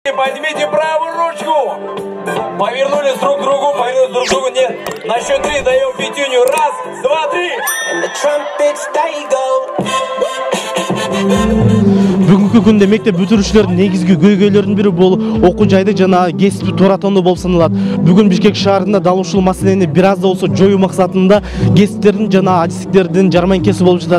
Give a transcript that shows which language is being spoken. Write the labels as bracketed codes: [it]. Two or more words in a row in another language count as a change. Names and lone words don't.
[ru] Поднимите правую ручку. Повернулись друг к другу, повернулись друг к другу. Нет. На счет 3 даем пятюню. Раз, два, три. [ky] Бүгүнкү күндө мектеп бүтүрүүчүлөрдүн негизги көйгөйлөрүнүн бири бул окуу жайды жана кесипти туура тандоо болуп саналат. Бүгүн Бишкек шаарында дал ушул маселени бир аз да болсо жоюу максатында кесиптердин жана адистиктердин жарманкеси болуп жатат.